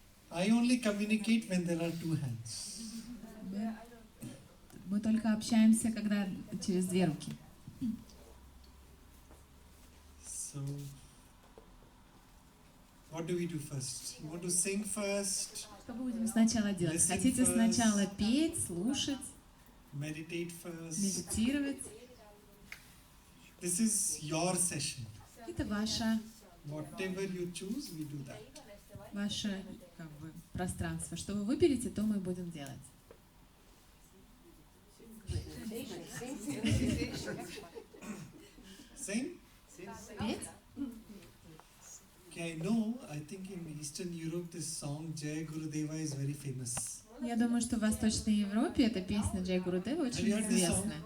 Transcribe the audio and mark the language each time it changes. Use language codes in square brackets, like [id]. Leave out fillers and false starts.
[en] I only communicate when there are two hands. [ru] Мы только общаемся, когда через две руки. [en] So, what do we do first? You want to sing first? [ru] Что мы будем сначала делать? Хотите сначала петь, слушать, [en] Meditate first? [ru] медитировать? [en] This is your session. [ru] Это ваше [en] Whatever you choose, we do that. [ru] ваше как бы пространство. Что вы выберете, то мы будем делать. [en] Sing? [ru] Петь? [en] Okay, I know, I think in Eastern Europe this song Jai Gurudeva is very famous. [ru] Я думаю, что в Восточной Европе эта песня Джай Гурудева очень известна.